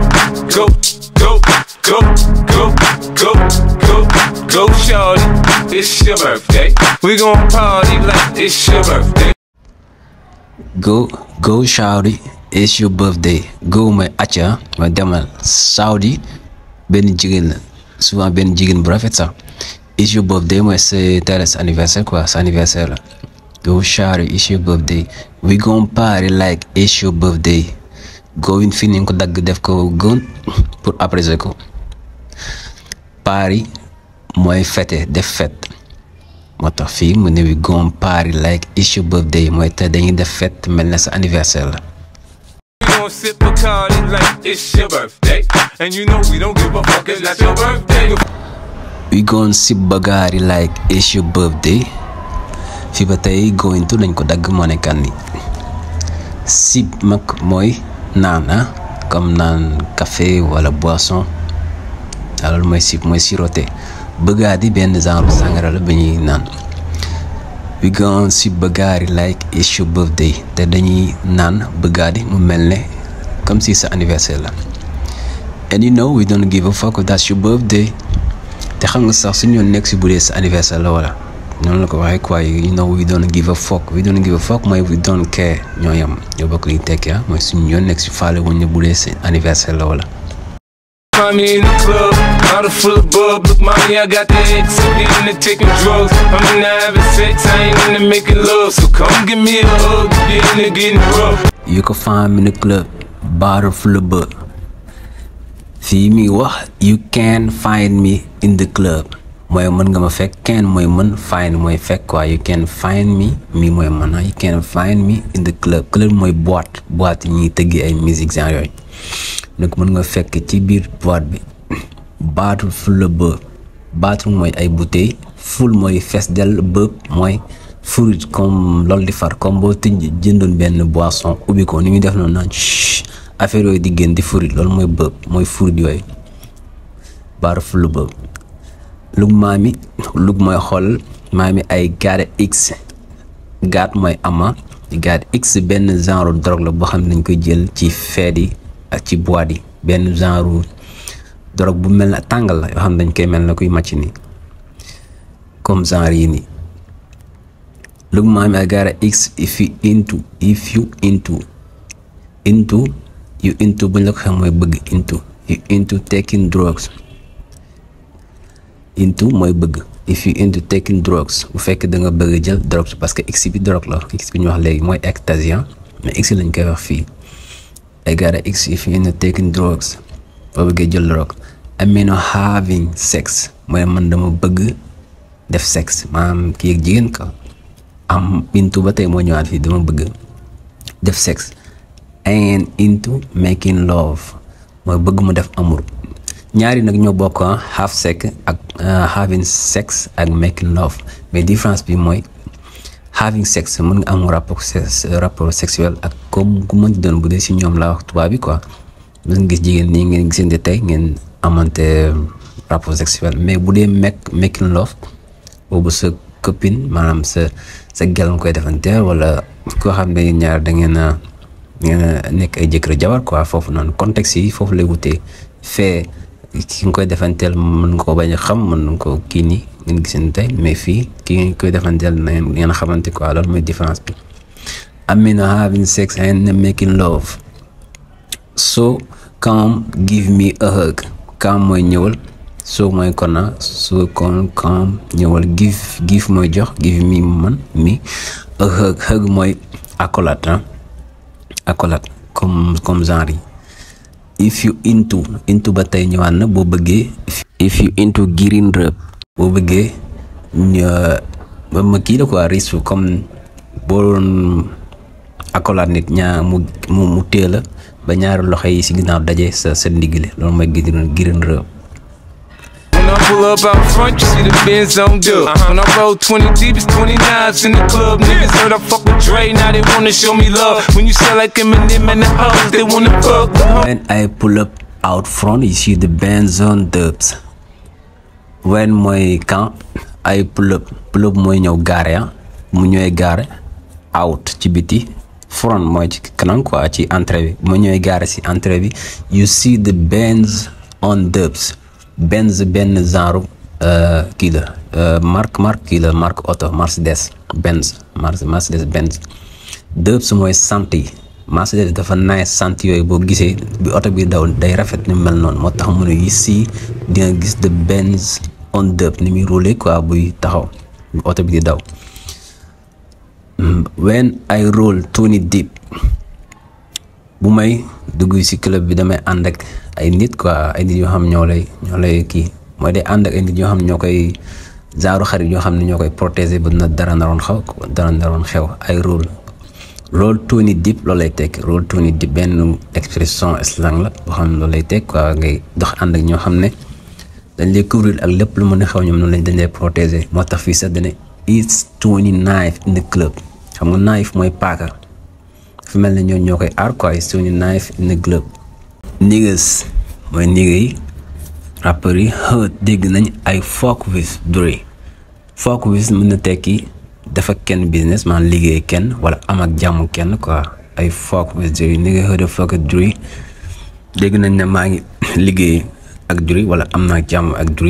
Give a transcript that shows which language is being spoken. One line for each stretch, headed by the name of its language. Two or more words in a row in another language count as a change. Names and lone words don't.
English: go, go, go, go, go, go, go, shorty. It's your birthday. We gon' party like it's your birthday. Go shawty, it's your birthday.
Wolof: Go mooy acca mooy demal Saudi benn jigéen la souvent benn jigéen bu rafet sax.
English: It's your birthday
Wolof: mooy
French: c'est sa anniversaire quoi,
Wolof: sa anniversaire la.
English: Go shawty, it's your birthday. We gon' party like it's your birthday.
Wolof: Going fii ni ko dagg def ko gën
French: pour apprécier
Wolof: ko. Party mooy fête def fête. moo tax fii mu ne
English: we gon' party like it's your birthday
Wolof: mooy te dañuy def fête mel na sa anniversaire la.
English: We gon' sip Bacardi like it's your birthday, and you know we don't give a fuck, it's not your birthday. We gon' sip Bacardi like it's your birthday.
Wolof: fii ba tey
English: going to
Wolof: dañ ko dagg moo nekkan ni sip mag mooy naan comme naan café wala boisson alors mooy sip mooy siroté. Bacardi benn genre sangara la ba ñuy naan.
English: We gon' sip Bacardi like it's your birthday
Wolof: te dañuy naan Bacardi mu mel ne
French: comme si
Wolof: sa anniversaire la.
English: And you know we don't give a fuck if that's your birthday
Wolof: te xam nga sax suñu yoon nekk si bu dee sa anniversaire la wala noonu la ko waxee quoi.
English: You know we don't give a fuck
Wolof: mooy
English: we don't care
Wolof: ñoo yam ñoo bokk li tekki mooy suñu yoon nekk si faale wuñ ne bu dee sa anniversaire la wala.
English: Find me in the club, bottle full of bub. Look, mommy, I got the X. I'm into taking drugs. I'm into having sex. I ain't into making love. So come give me a hug. You're into getting rough. You can find me in the club, bottle full of bub.
Wolof: Fii mi wax
English: you can find me in the club
Wolof: mooy mën nga ma fekk. Can mooy mën, find mooy fekk quoi.
English: You can find me
Wolof: mooy mën
English: you can find me in the club.
Wolof: Club mooy boîte yi ñuy tëggi ay musique genre yooyu. donc mën nga fekk ci biir boîte bi.
English: bottle full of bub. bottle
Wolof: mooy ay
English: bouteille.
Wolof: full mooy fees del. bub mooy fruit comme loolu di far comme boo jëndoon benn boisson ubbi ko ni muy def noonu naan affaire yooyu di génn di fruit loolu mooy bub mooy fruit yooyu.
English: bottle full of bub.
Wolof: lug maami lug mooy xool maami ay
English: got x.
Wolof: got mooy ama. got x benn genre drogue la boo xam ne dañ koy jël ci feet yi ak ci boîte yi. benn genre drogue bu mel na tàngal la yoo xam ne dañ koy mel na kuy màcc nii
French: comme genre
Wolof: yi nii.
English: look mommy I got a X if you into
Wolof: buñ la ko xam mooy bëgg.
English: you into taking drugs.
Wolof: mooy bëgg.
English: if you into taking drugs
Wolof: bu fekk da nga bëgg jël drugs
French: parce que
Wolof: X bi drogue la. X bi ñu wax léegi mooy ecstasy mais X lañ koy wax fii.
English: I got a X if you into taking drugs
Wolof: boo bëggee jël drogue.
English: I mean having sex
Wolof: mooy man dama bëgg def sexe maanaam kii ak jigéen ka am into ba tey moo ñëwaat fii dama bëgg def sexe.
English: and into making love
Wolof: mooy bëgg mu def amour. ñaari nag ñoo bokk
English: have sex
Wolof: ak
English: having sex
Wolof: ak
English: making love
Wolof: mais différence bi mooy
English: having sex
Wolof: mën nga am
French: rapport sexuel
Wolof: ak comme ku mën di doon bu dee si ñoom laa wax tubaab bi quoi. mën nga gis jigéen nii ngeen gisante tey ngeen amante
French: rapport sexuel
Wolof: mais bu dee
English: making love
Wolof: boobu sa copine maanaam sa gel nga koy defanteel wala koo xam ne ñaar da ngeen a nekk ay jëkkër jabar quoi. foofu noonu contexte yi foofu lay wutee. fee ki nga koy defanteel mën nga ko bañ a xam mën nga ko kii nii ngeen gisante tey mais fii ki nga koy defanteel ngeen xamante quoi. loolu mooy différence bi.
English: I mean having sex and making love. so come give me a hug.
Wolof: come mooy ñëwal. so mooy kona.
English: so come
Wolof: ñëwal. give mooy jox.
English: give me
Wolof: man mi.
English: a hug
Wolof: mooy
French: accolade accolade comme genre
Wolof: yi.
English: if you into
Wolof: ba tey ñëwaat na boo bëggee.
English: if you into green rub
Wolof: boo bëggee ma kii la quoi
French: risque comme
Wolof: boo doon accolade nit ñaar mu téye la ba ñaari loxo yi si ginnaaw daje sa ndigile loolu mooy
English: green rub. When I pull up out front, you see the Benz on dub. When I roll 20 deep, it's 29s in the club. Niggas heard I fuck with Dre, now they wanna show me love. When you sell like Eminem and the hoes, they wanna fuck. When I pull up out front, you see the Benz on dubs.
Wolof: When mooy quand
English: I pull up
Wolof: mooy ñëw gaare mu ñëwee gaare out ci biti front mooy ci kanam quoi ci entrée bi bu ma ñëwee gaare si entrée bi
English: you see the Benz on dubs.
Wolof: Benz benn genre kii la
French: marque auto
Wolof: Mercedes Benz. Dubs mooy sant yi Mercedes dafa naay sant yooyu boo gisee bi oto bi daw day rafet ni mel noonu moo tax mu ne ici di nga gis
English: the Benz on dub
Wolof: ni muy roulé quoi buy taxaw oto bi di daw.
English: When I roll 20 deep
Wolof: bu may dugg ci club bi damay ànd ak ay nit quoi ay nit yoo xam ñoo lay kii mooy day ànd ak ay nit yoo xam ñoo koy genre xarit yoo xam ne ñoo koy protéger ba na dara naroon xew ay
English: roll 20 deep
Wolof: loolu lay tekk
English: roll 20 deep
Wolof: benn expression slang la boo xam ne loolu lay tekk quoi ngay dox ànd ak ñoo xam ne dañ lay couvrir ak lépp lu mën a xew ñoom noonu dañ lay protéger moo tax fii sax dane
English: it's 20 knife in the club
Wolof: xam nga knife mooy paaka fi mel ne ñoo koy aar quoi
English: it's 20 knife in the club.
Wolof: Niggas mooy nigga yi rappeurs yi heard dégg nañ ay
English: fuck with Dre. Fuck with
Wolof: mën na tekki dafa kenn
English: business man
Wolof: liggéey kenn wala am ak jàmm kenn quoi ay
English: fuck with Dre nigga heard fuck with Dre
Wolof: dégg nañ ne maa ngi liggéey ak Dre wala am naa jàmm ak Dre.